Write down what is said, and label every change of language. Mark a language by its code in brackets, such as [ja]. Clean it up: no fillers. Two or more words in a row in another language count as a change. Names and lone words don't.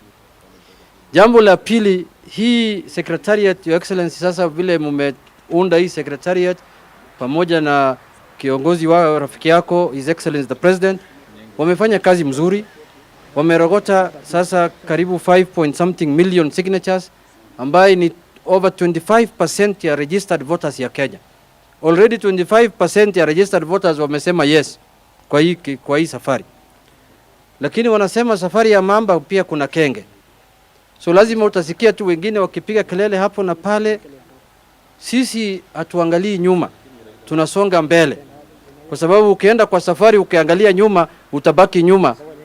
[sw] Jambo la pili, hii secretariat, [en] Your Excellency, [sw] sasa vile mumeunda hii secretariat pamoja na kiongozi wa rafiki yako [en] His Excellency the President, [sw] wamefanya kazi mzuri. Wamerogota sasa karibu 5 [en] million signatures, [sw] ambaye ni over 25% ya [en] registered voters [sw] ya Kenya. Already 25% ya [en] registered voters [sw] wamesema yes kwa hii safari. Lakini wanasema safari ya mamba pia kuna kenge. So lazima utasikia tu wengine wakipiga kelele hapo na pale. Sisi hatuangalii nyuma, tunasonga mbele. Kwa sababu ukienda kwa safari ukiangalia nyuma, utabaki nyuma.